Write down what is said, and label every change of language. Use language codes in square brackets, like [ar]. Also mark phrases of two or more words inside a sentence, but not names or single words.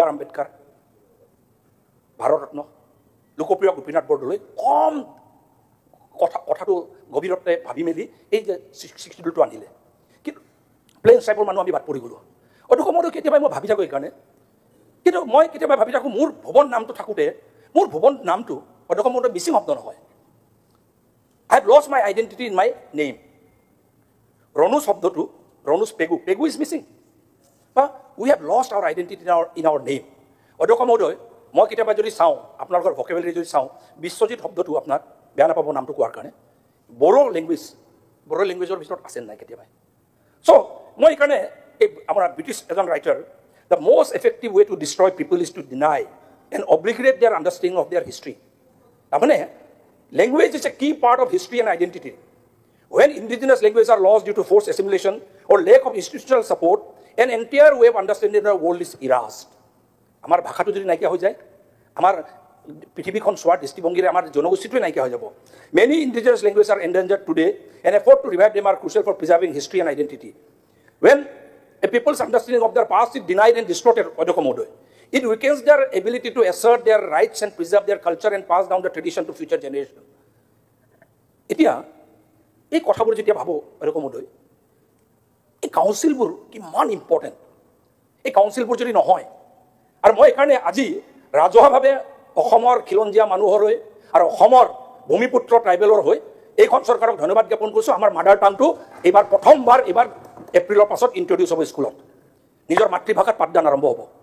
[as] আম্বেদকাৰ ভাৰতৰত্ন লোকপ্ৰিয় গোপীনাথ বৰদলৈ কম কথাটো গভীৰতে ভাবি মেলি এই যে শিডিউলটো আনিলে কিন্তু [en] plain tribe [as] মানুহ আমি বাদ পৰি গ'লোঁ অধ্যক্ষ মহোদয় কেতিয়াবা মই ভাবি থাকোঁ এইকাৰণে কিন্তু মই কেতিয়াবা ভাবি থাকোঁ মোৰ ভুৱন নামটো থাকোঁতে মোৰ ভুৱন নামটো অধ্যক্ষ মহোদয় মিচিং শব্দ নহয় [en] I have lost my identity in my name. Ronus শব্দটো Ronus Pegu is missing. But we have lost our identity in our name. [as] অধ্যক্ষ মহোদয় মই কেতিয়াবা যদি চাওঁ আপোনালোকৰ ভকেবুলাৰী যদি চাওঁ বিশ্বজিৎ শব্দটো আপোনাক বেয়া নাপাব নামটো কোৱাৰ কাৰণে বড়ো লেংগুৱেজৰ ভিতৰত আছে নাই কেতিয়াবা চ' মই এইকাৰণে এই আমাৰ ব্ৰিটিছ এজন ৰাইটাৰ [en] the most effective way to destroy people is to deny and obligate their understanding of their history [as] তাৰমানে [en] language is a key part of history and identity. When indigenous languages are lost due to forced assimilation or lack of institutional support, an entire way of understanding the world is erased. [as] আমাৰ ভাষাটো যদি নাইকিয়া হৈ যায়, আমাৰ পৃথিৱীখন চোৱাৰ দৃষ্টিভংগীৰে আমাৰ জনগোষ্ঠীটো নাইকিয়া হৈ যাব. [en] Many indigenous languages are endangered today, and effort to revive them are crucial for preserving history and identity. When a people's understanding of their past is denied and distorted, it weakens their ability to assert their rights and preserve their culture and pass down the tradition to future generation. [as] এতিয়া এই কথাবোৰ যেতিয়া ভাবো অধ্যক্ষ মহোদয় এই কাউন্সিলবোৰ কিমান ইম্পৰ্টেণ্ট এই কাউন্সিলবোৰ যদি নহয় আৰু মই এইকাৰণে আজি ৰাজহুৱাভাৱে অসমৰ খিলঞ্জীয়া মানুহৰ হৈ আৰু অসমৰ ভূমিপুত্ৰ ট্ৰাইবেলৰ হৈ এইখন চৰকাৰক ধন্যবাদ জ্ঞাপন কৰিছোঁ আমাৰ [en] mother tongue [as] এইবাৰ প্ৰথমবাৰ এইবাৰ এপ্ৰিলৰ পাছত ইণ্ট্ৰডিউচ হ'ব স্কুলত নিজৰ মাতৃভাষাত পাঠদান আৰম্ভ হ'ব